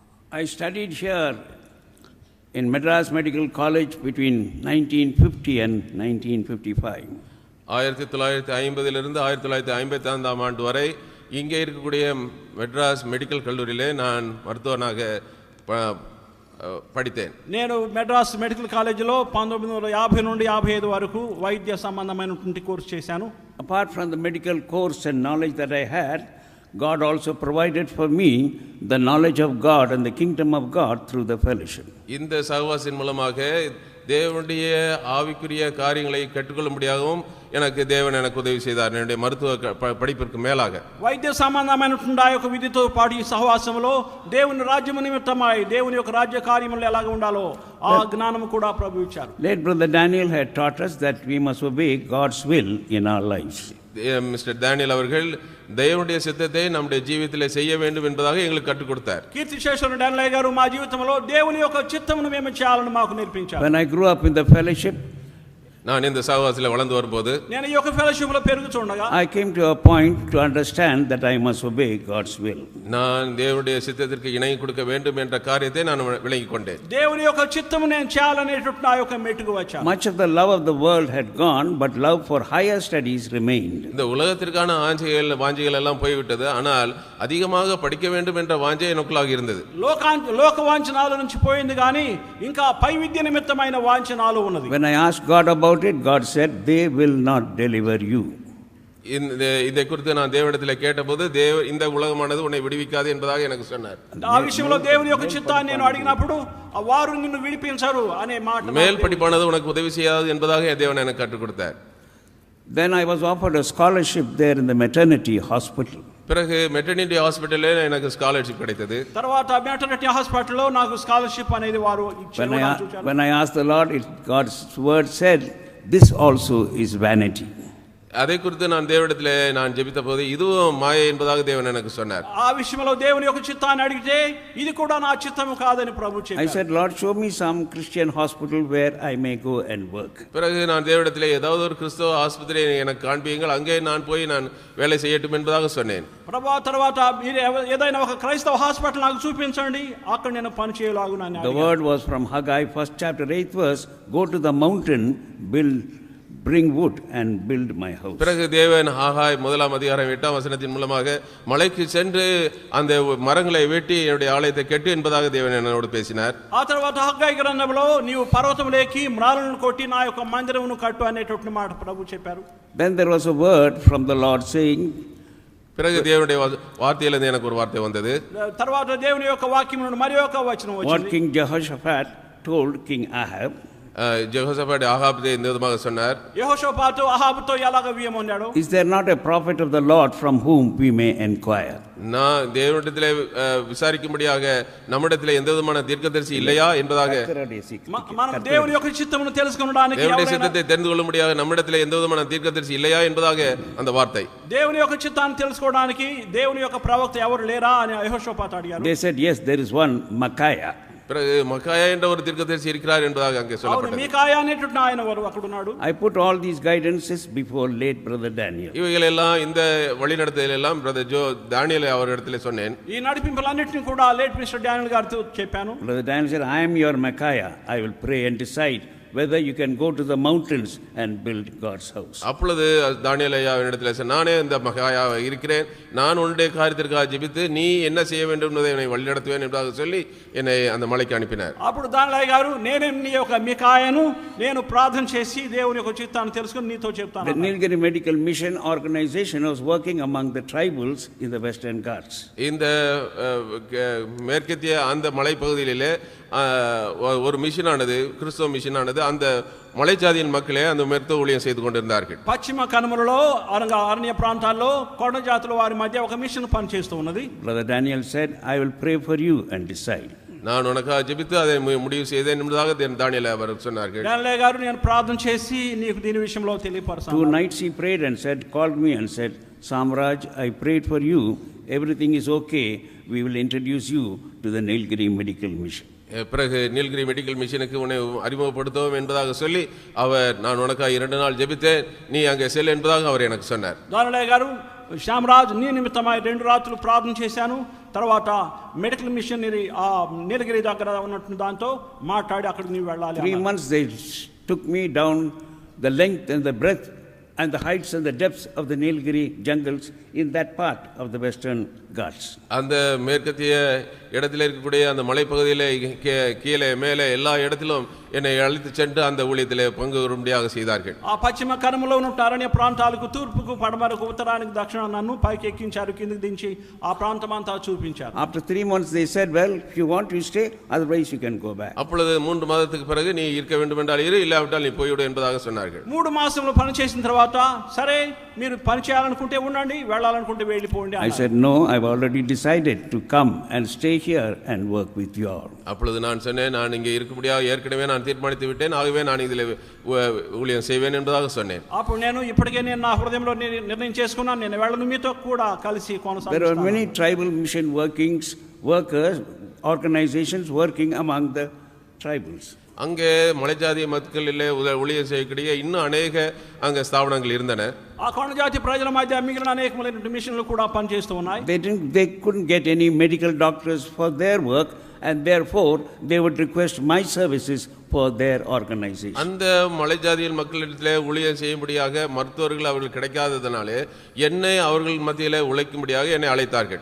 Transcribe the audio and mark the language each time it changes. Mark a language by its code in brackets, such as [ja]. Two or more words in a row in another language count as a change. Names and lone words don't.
[en] I studied here in Madras Medical College between 1950 and 1955. [ta] 1950 1955 ஆண்டு வரை இங்கே இருக்கக்கூடிய மெட்ராஸ் மெடிக்கல் கல்லூரியிலே நான் மருத்துவனாக படித்தேன். [te] నేను మెడ్రాస్ మెడికల్ కాలేజీలో 1950 నుండి 55 వరకు వైద్య సంబంధమైనటువంటి కోర్సు చేశాను. [en] Apart from the medical course and knowledge that I had, God also provided for me the knowledge of God and the kingdom of God through the fellowship. [ta] இந்த சகவாசத்தின் மூலமாக தேவனுடைய ஆவிக்குரிய காரியங்களை கற்றுக்கொள்ளும்படியாகவும் எனக்கு தேவன் எனக்கு உதவி செய்தார். என்னுடைய மருத்துவ படிப்பிற்கு மேலாக [te] వైద్య సంబంధమైనటువంటి ఆ యొక్క విధితో పాటు ఈ సహవాసంలో దేవుని రాజ్యము నిమిత్తమై దేవుని యొక్క రాజ్య కార్యములు ఎలాగ ఉండాలో ఆ జ్ఞానము కూడా ప్రభువు ఇచ్చారు. [en] Late brother Daniel had taught us that we must obey God's will in our lives. [ta] மிஸ்டர் டேனியல் அவர்கள் தேவனுடைய சித்தத்தை நம்முடைய ஜீவிதத்திலே செய்ய வேண்டும் என்பதாக எங்களுக்கு கற்றுக் கொடுத்தார். [te] కీర్తిశేషుడు డానియల్ గారు మా జీవితంలో దేవుని యొక్క చిత్తమును మేము చేయాలని మాకు నేర్పించారు. [en] When I grew up in the fellowship, [ta] நான் இந்த சகவாசத்தில் வளர்ந்து வரும்போது [te] నేను ఈ యొక్క ఫెలోషిప్ లో పెరుగుచుండగా [en] I came to a point to understand that I must obey God's will. [ta] நான் தேவனுடைய சித்தத்திற்கு இணை கொடுக்க வேண்டும் என்ற காரியத்தை நான் விளங்கிக் கொண்டேன். [te] దేవుని యొక్క చిత్తము నేను చేయాలనేటువంటి ఆ యొక్క మెట్టుకు వచ్చాను. [en] Much of the love of the world had gone, but love for higher studies remained. [ta] இந்த உலகத்திற்கான வாஞ்சைகள் எல்லாம் போய்விட்டது, ஆனால் அதிகமாக படிக்க வேண்டும் என்ற வாஞ்சை எனக்குள்ளாக இருந்தது. [te] లోక వాంఛనాల నుంచి పోయింది కానీ ఇంకా పై విద్య నిమిత్తమైన వాంఛనాలు ఉన్నది. [en] When I asked God about it, God said they will not deliver you. [ta] இதை குறித்து நான் தேவனிடத்தில் கேட்டபோது இந்த உலகமானது உன்னை விடுவிக்காது என்பதாக எனக்கு சொன்னார். [te] ఆ విషయంలో దేవుని యొక్క చిత్తాన్ని నేను అడిగినప్పుడు వారు నిన్ను విడిపించరు అనే మాట, [ta] மேல் படிப்பானது உனக்கு உதவி செய்யாது என்பதாக தேவன் எனக்கு கற்றுக் கொடுத்தார். [en] Then I was offered a scholarship there in the maternity hospital. [ta] பிறகு [en] maternity hospital [ta] எனக்கு ஸ்காலர்ஷிப் கிடைத்தது. [te] తర్వాత [en] maternity hospital [te] నాకు స్కాలర్షిప్ అనేది వారు ఇచ్చారు. [en] When I asked the Lord, God's word said, this also is vanity. [ta] அதை குறித்து நான் தேவனிடத்திலே நான் ஜெபித்த போது இதுவும் மாயை என்பதாக தேவன் எனக்கு சொன்னார். [te] ఆ విషయంలో దేవుని యొక్క చిత్తాన్ని అడిగితే ఇది కూడా నా చిత్తము కాదని ప్రభువు చెప్పారు. [en] I said, Lord, show me some Christian hospital where I may go and work. [ta] பிறகு நான் தேவனிடத்திலே ஏதாவது ஒரு கிறிஸ்தவ ஆஸ்பத்திரியை எனக்கு காண்பியுங்கள், அங்கே நான் போய் நான் வேலை செய்யட்டும் என்பதாக சொன்னேன். [te] ప్రభువా తర్వాత మీరు ఏదైనా ఒక క్రైస్తవ హాస్పిటల్ నాకు చూపించండి, అక్కడ నేను పని చేయలాగునని. [en] The word was from Haggai, 1st chapter 8th verse, go to the mountain, bring wood and build my house. [ta] பிறகு தேவன் ஆகாய் 1ஆம் அதிகாரம் 8ஆம் வசனத்தின் மூலமாக மலைக்கு சென்று அந்த மரங்களை வெட்டி என்னுடைய ஆலயத்தை கட்டு என்பதாக தேவன் என்னோடு பேசினார். [te] ఆ తర్వాత హగ్గై గ్రంథంలో నీవు పర్వతములోకి మ్రాలను కొట్టి నా యొక్క మందిరమును కట్టు అనేటువంటి మాట ప్రభువు చెప్పారు. [en] Then there was a word from the Lord saying, [ta] பிறகு தேவனுடைய வார்த்தையிலிருந்து எனக்கு ஒரு வார்த்தை வந்தது. [te] తర్వాత దేవుని యొక్క వాక్యం నుండి మరి ఒక వచనం వచ్చింది. [en] What King Jehoshaphat told King Ahab, [ta] యెహోషాపాతు ఆహాబుతో இந்த విధంగా சொன்னார். [te] యెహోషాపాతు ఆహాబుతో ఎలాగ వియమన్నాడు? [en] is there not a prophet of the Lord from whom we may inquire? [ta] நான் தேவனிடத்திலே விசாரிக்கும்படியாக நம்மிடத்திலே எந்த விதமான தீர்க்கதரிசி இல்லையா என்பதாக, [te] మనం దేవుని యొక్క చిత్తమును తెలుసుకొనడానికి [ta] దేవుని చిత్తத்தை தெரிந்து கொள்ளும்படியாக நம்மிடத்திலே எந்த விதமான தீர்க்கதரிசி இல்லையா என்பதாக அந்த வார்த்தை. [te] దేవుని యొక్క చిత్తాన్ని తెలుసుకోవడానికి దేవుని యొక్క ప్రవక్త ఎవరు లేరా అని యెహోషాపాతు అడిగారు. [en] They said, yes, there is one Micaiah. [ta] பிறகு மக்காயா என்ற ஒரு தீர்க்கதரிசி இருக்கிறார் என்பதாக அங்கே சொல்லப்பட்டது. [te] மீகாயா అనేటువంటి ఆయన అక్కడ ఉన్నాడు. [en] I put all these guidances before late brother Daniel. [ta] இவைகள் எல்லாம் இந்த வழிநடத்தல் எல்லாம் பிரதர் தானியேல் அவரிடத்திலே சொன்னேன். [te] ఈ నడిపింపులన్నిటిని కూడా [en] late Mister [te] డానియల్ గారితో చెప్పాను. [en] Brother Daniel said, I am your Micaiah. I will pray and decide whether you can go to the mountains and build God's house. [ta] அப்பொழுது தானியேல் ஐயாவினிடத்தில் சொன்னார், நானே இந்த மகாயா இருக்கிறேன், நான் உன்னுடைய காரியத்திற்காக ஜெபித்து நீ என்ன செய்ய வேண்டும் என்பதை என்னை வழிநடத்துவேன் என்பதாக சொல்லி என்னை அந்த மலைக்கு அனுப்பினார். [te] అప్పుడు దానియేల్ గారు నేనే నీ యొక్క మికాయాను నేను ప్రార్థన చేసి దేవుని యొక్క చిత్తాన్ని తెలుసుకొని నీతో చెప్తాను. [en] The Nilgiri Medical Mission Organization was working among the tribals in the Western Ghats. [ta] இந்த மேற்கத்திய அந்த மலைப்பகுதியிலே ஒரு மிஷனானது, கிறிஸ்தவ மிஷனானது அந்த மலைஜாதியின் மக்களே அந்த மருத்துவ ஊழியம் செய்து கொண்டிருந்தார்கள். [te] పశ్చిమ కనుమలలో అరణ్య ప్రాంతాల్లో కొండ జాతుల వారి మధ్య ఒక మిషన్ పని చేస్తూ ఉన్నది. [en] Brother Daniel said, I will pray for you and decide. [ta] நான் உனக்காக ஜெபித்து அதை முடிவு செய்தேன் என்பதாக தானியேல் அவர் சொன்னார்கள். [te] డానియేల్ గారు నేను ప్రార్థన చేసి నీకు దీని విషయంలో తెలియపరచాను. [en] 2 nights he prayed and said, called me and said, Samraj, I prayed for you, everything is okay, we will introduce you to the Nilgiri Medical Mission. [ta] பிறகு நீலகிரி மெடிக்கல் மிஷனுக்கு உன்னை அறிமுகப்படுத்துவோம் என்பதாக சொல்லி அவர், நான் உனக்காக 2 நாள் ஜெபித்தேன், நீ அங்கே செல் என்பதாக அவர் எனக்கு சொன்னார். [te] దానియేల్ గారు శ్యామరాజ్ నీ నిమిత్తమై 2 రాత్రులు ప్రార్థన చేశాను, తర్వాత [en] medical missionary [te] ఆ నీలగిరి దగ్గర ఉన్నట్టు దాంతో మాట్లాడి అక్కడికి నీవు వెళ్ళాలి [en] 3 months they took me down the length and the breadth and the heights and the depths of the Nilgiri jungles in that part of the Western Ghats. [ta] அந்த மேற்கத்திய இடத்தில் இருக்கக்கூடிய அந்த மலைப்பகுதியிலே கீழே மேலே எல்லா இடத்திலும் என்னை அழைத்து சென்று அந்த ஊழியத்திலே பங்கு வரும்படியாக செய்தார்கள். [te] ఆ పశ్చిమ కనుమలో ఉన్న అరణ్య ప్రాంతాలకు తూర్పుకు పడమరకు ఉత్తరానికి దక్షిణానికి నన్ను పైకి ఎక్కించారు, కిందకి దించి ఆ ప్రాంతం అంతా చూపించారు. [en] After 3 months they said, well, if you want to stay, otherwise you can go back. [ta] அப்பொழுது 3 மாதத்துக்கு பிறகு நீ இருக்க வேண்டும் என்றால் இரு, இல்லாவிட்டால் நீ போய்விடு என்பதாக சொன்னார்கள். [te] 3 మాసంలో పని చేసిన తర్వాత సరే మీరు పని చేయాలనుకుంటే ఉండండి, వెళ్ళాలనుకుంటే వెళ్ళిపోండి. [en] I said, no, I've already decided to come and stay here and work with you all. [ta] அப்பொழுது நான் சொன்னேன், நான் இங்கே இருக்கும்படியாக ஏற்கனவே நான் தீர்மானித்து விட்டேன், ஆகவே நான் இதில் ஊழியம் செய்வேன் என்பதாக சொன்னேன். [te] అప్పుడు నేను ఇప్పటికే నేను నా హృదయంలో నిర్ణయం చేసుకున్నాను, నేను వెళ్ళను, మీతో కూడా కలిసి కొనసాగుతాను. [en] There are many tribal mission workers, organizations working among the tribals. [ta] அங்கே மலைஜாதி மக்களிலே ஊழியம் செய்யக்கூடிய இன்னும் அநேக அங்கே ஸ்தாபனங்கள் இருந்தன. [te] ఆ కొండ జాతి ప్రజల మధ్య మిగిలిన అనేకమైన మిషన్లు కూడా పనిచేస్తూ ఉన్నాయి. [en] They couldn't get any medical doctors for their work, and therefore they would request my services for their organization. [ta] அந்த மலைஜாதியின் மக்களிடத்திலே ஊழியம் செய்யும்படியாக மருத்துவர்கள் அவர்கள் கிடைக்காததனாலே என்னை அவர்கள் மத்தியிலே உழைக்கும்படியாக என்னை அழைத்தார்கள்.